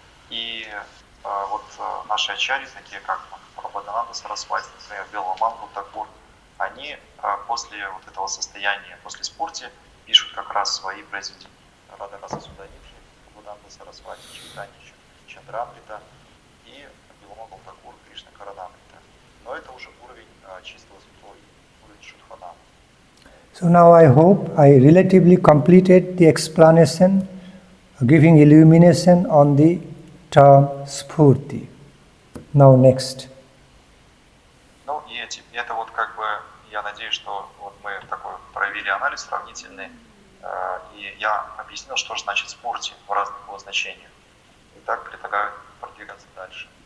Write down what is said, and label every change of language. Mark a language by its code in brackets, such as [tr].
[ru] И вот наши ачарьи, такие как Прабхадананда Сарасвати, например, Беломангу Такур, они после вот этого состояния, после спурти, пишут как раз свои произведения. Рада Раса Суданитхи, Прабхадананда Сарасвати, Чайтанья Чандрамрита и Беломангу Такур, Кришна Каранамрита. Но это уже уровень чистого святого, уровень Шудханама. [en] So now I hope I relatively completed the explanation, giving illumination on the term Sphurti. Now next. [ru] Ну и это вот как бы, я надеюсь, что вот мы такой провели анализ сравнительный, и я объяснил, что же значит спурти в разных его значениях. И так предлагаю продвигаться дальше.